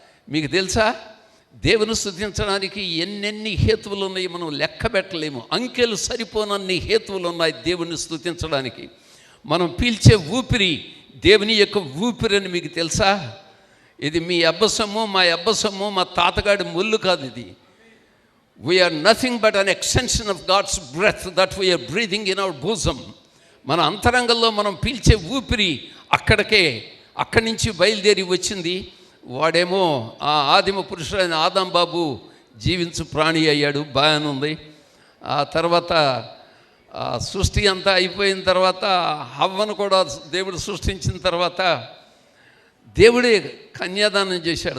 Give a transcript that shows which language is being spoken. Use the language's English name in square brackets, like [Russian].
[Telugu] మీకు తెలుసా, దేవుని స్తుతించడానికి ఎన్నెన్ని హేతువులు ఉన్నాయి మనం లెక్క పెట్టలేము. అంకెలు సరిపోనన్ని హేతువులు ఉన్నాయి దేవుని స్తుతించడానికి. మనం పీల్చే ఊపిరి దేవుని యొక్క ఊపిరి అని మీకు తెలుసా? ఇది మీ అబ్బసము, మా అబ్బసము, మా తాతగాడి ముళ్ళు కాదు. [English] ఇది we are nothing but an extension of God's breath that we are breathing in our bosom. [Telugu] మన అంతరంగంలో మనం పీల్చే ఊపిరి అక్కడి నుంచి బయలుదేరి వచ్చింది. వాడేమో ఆ ఆదిమ పురుషుడైన ఆదాం బాబు జీవించు ప్రాణి అయ్యాడు, బాగానే ఉంది. ఆ తర్వాత సృష్టి అంతా అయిపోయిన తర్వాత హవ్వను కూడా దేవుడు సృష్టించిన తర్వాత దేవుడే కన్యాదానం చేశాడు.